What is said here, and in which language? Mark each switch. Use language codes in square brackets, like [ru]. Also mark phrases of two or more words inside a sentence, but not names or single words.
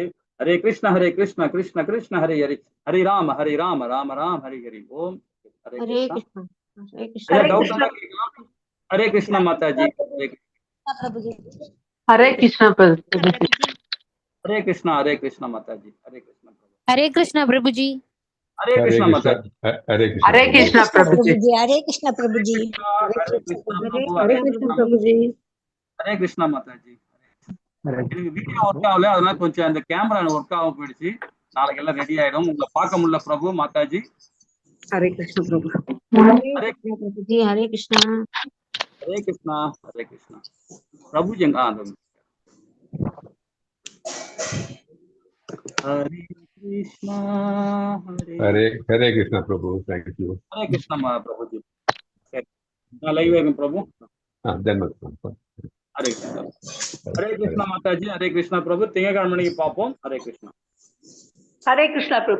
[sa] ஹரே கிருஷ்ணா கிருஷ்ண கிருஷ்ண ஹரே ஹரி, ஹரி ராம ராம ராம் ஹரி ஹரி. ஓம் ஹரே கிருஷ்ணா. ஹரே கிருஷ்ணா மாதாஜி. ஹரே கிருஷ்ணா பிரபுஜி. ஹரே கிருஷ்ணா மாதாஜி. ஹரே கிருஷ்ணா ஹரே கிருஷ்ணா பிரபுஜி. हरे कृष्णा माता जी। हरे कृष्णा हरे कृष्णा प्रभु जी हरे कृष्णा प्रभु जी हरे कृष्णा प्रभु, हरे कृष्ण प्रभु जी हरे कृष्णा माता जी। [ta] எனக்கு வீடியோ ஒர்க் ஆகல, அதனால கொஞ்சம் அந்த கேமரா ஒர்க் ஆக போயிடுச்சு. நாளைக்கு எல்லாம் ரெடி ஆயிடும். உங்களை பார்க்க முடியல பிரபு மாதாஜி. [sa] हरे कृष्ण प्रभु हरे प्रभु जी हरे कृष्णा हरे कृष्णा हरे कृष्णा प्रभु जी। हरे कृष्णा हरे हरे कृष्णा प्रभु [en] thank you [sa] हरे कृष्णा प्रभु जी। [ta] நான் லைவ் ஆகும் பிரபு। [sa] धन्यवाद हरे कृष्णा हरे कृष्णा माताजी। हरे कृष्णा प्रभु। [ta] திங்கட்கிழமை மணிக்கு பார்ப்போம்। [sa] हरे कृष्णा ஹரே கிருஷ்ணா பிரபு.